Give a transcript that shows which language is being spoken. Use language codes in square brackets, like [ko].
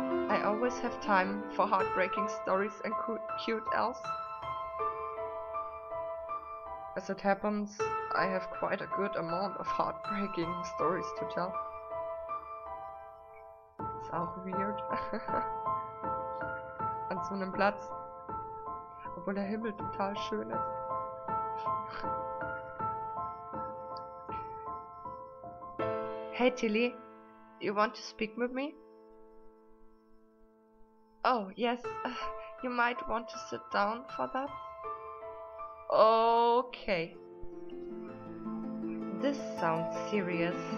[en] I always have time for heartbreaking stories and cute elves. As it happens, I have quite a good amount of heartbreaking stories to tell. [de] Ist auch weird. An so einem Platz, obwohl der Himmel total schön ist. [en] Hey Tilly, you want to speak with me? Oh yes, you might want to sit down for that. Okay. This sounds serious.